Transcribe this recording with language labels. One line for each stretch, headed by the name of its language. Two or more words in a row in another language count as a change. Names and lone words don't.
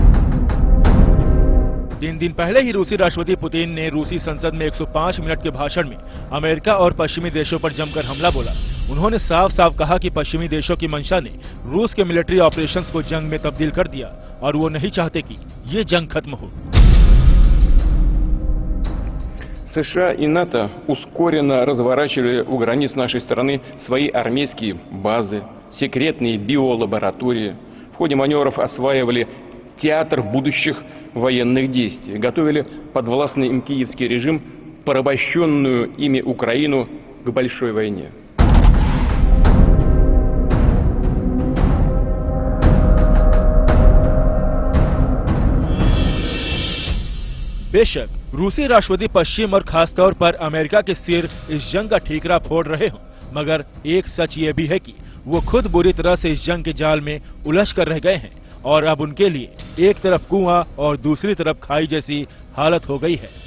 Hindi: 3 दिन पहले ही रूसी राष्ट्रपति पुतिन ने रूसी संसद में 105 मिनट के भाषण में अमेरिका और पश्चिमी देशों पर जमकर हमला बोला। उन्होंने साफ साफ कहा कि पश्चिमी देशों की मंशा ने रूस के
English: military operations
Hindi: को जंग में तब्दील कर दिया और वो नहीं चाहते कि ये जंग खत्म हो।
Russian: США и НАТО ускоренно разворачивали у границ нашей страны свои армейские базы, секретные биолаборатории. В ходе маневров осваивали театр будущих военных действий, готовили подвластный им киевский режим, порабощенную ими Украину к большой войне.
Hindi: बेशक रूसी राष्ट्रपति पश्चिम और खासतौर पर अमेरिका के सिर इस जंग का ठीकरा फोड़ रहे हों, मगर एक सच ये भी है कि वो खुद बुरी तरह से इस जंग के जाल में उलझ कर रह गए हैं और अब उनके लिए एक तरफ कुआं और दूसरी तरफ खाई जैसी हालत हो गई है।